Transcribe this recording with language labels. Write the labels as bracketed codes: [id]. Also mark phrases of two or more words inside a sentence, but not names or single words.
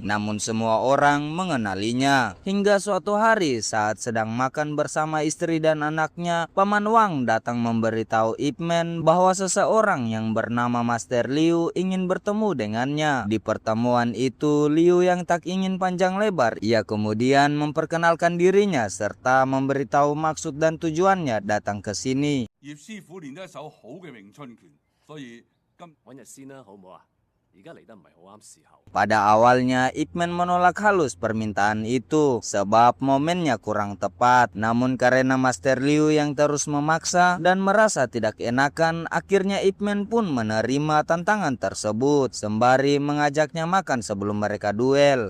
[id] Namun semua orang mengenalinya. Hingga suatu hari saat sedang makan bersama istri dan anaknya, Paman Wang datang memberitahu Ip Man bahwa seseorang yang bernama Master Liu ingin bertemu dengannya. Di pertemuan itu, Liu yang tak ingin panjang lebar, ia kemudian memperkenalkan dirinya serta memberitahu maksud dan tujuannya datang ke sini. [yue] 葉師傅練得一手好嘅詠春拳，所以今揾日先啦，好唔好啊？而家嚟得唔係好啱時候。 [id] Pada awalnya Ip Man menolak halus permintaan itu sebab momennya kurang tepat. Namun karena Master Liu yang terus memaksa dan merasa tidak enakan, akhirnya Ip Man pun menerima tantangan tersebut sembari mengajaknya makan sebelum mereka duel.